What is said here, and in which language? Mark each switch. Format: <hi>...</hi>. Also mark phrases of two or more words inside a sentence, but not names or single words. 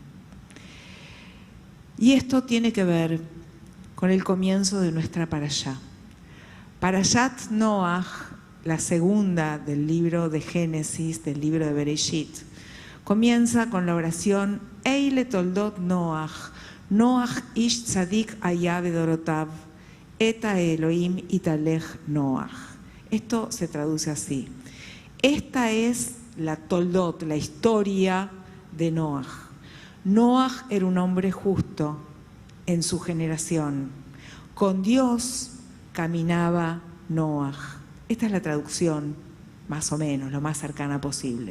<es>Y esto tiene que ver con el comienzo de nuestra parashá. Parashat Noach, la segunda del libro de Génesis, del libro de Bereshit, comienza con la oración</es> <he>אלה תולדות נח נח איש צדיק היה בדורותיו את האלהים התהלך נח.</he> <es>Esto se traduce así. Esta es la toldot, la historia de Noach. Noach era un hombre justo en su generación. Con Dios caminaba Noach. Esta es la traducción, más o menos, lo más cercana posible.</es>